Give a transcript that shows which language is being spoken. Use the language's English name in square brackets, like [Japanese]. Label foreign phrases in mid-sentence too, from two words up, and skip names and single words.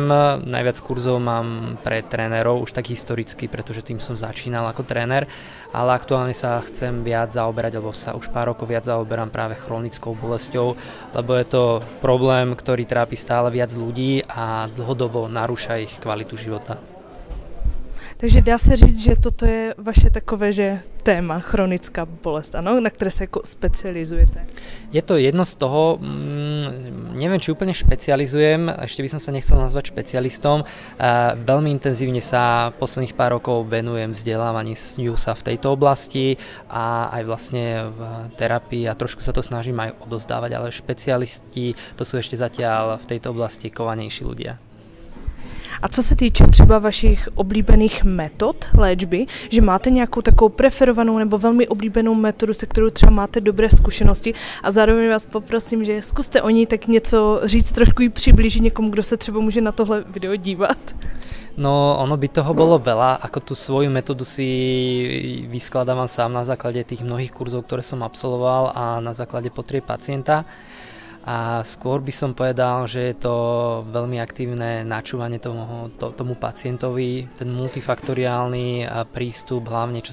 [Slovak] Najviac kurzov mám pre trénerov, už tak historicky, pretože tým som začínal ako tréner, ale aktuálne sa chcem viac zaoberať, alebo sa už pár rokov viac zaoberám práve chronickou bolesťou, lebo je to problém, ktorý trápi stále viac ľudí a dlhodobo narúša ich kvalitu života. [Czech] Takže dá se říct, že toto je vaše takové, že téma, chronická bolest, ano, na které se jako specializujete? [Slovak] Je to jedno z toho, neviem, či úplne špecializujem, ešte by som sa nechcel nazvať špecialistom. Veľmi intenzívne sa posledných pár rokov venujem vzdelávaniu sa v tejto oblasti a aj vlastne v terapii a trošku sa to snažím aj odozdávať, ale špecialisti to sú ešte zatiaľ v tejto oblasti kovanejší ľudia. [Czech] A co se týče třeba vašich oblíbených metod léčby, že máte nějakou takovou preferovanou nebo velmi oblíbenou metodu, se kterou třeba máte dobré zkušenosti a zároveň vás poprosím, že zkuste o ní tak něco říct, trošku ji přiblížit někomu, kdo se třeba může na tohle video dívat. [Slovak] No, ono by toho bolo veľa, ako tú svoju metódu si vyskladávam sám na základe tých mnohých kurzov, ktoré som absolvoval a na základe potrieb pacienta. A skôr by som povedal, že je to veľmi aktívne načúvanie tomu pacientovi, ten multifaktoriálny prístup, hlavne čo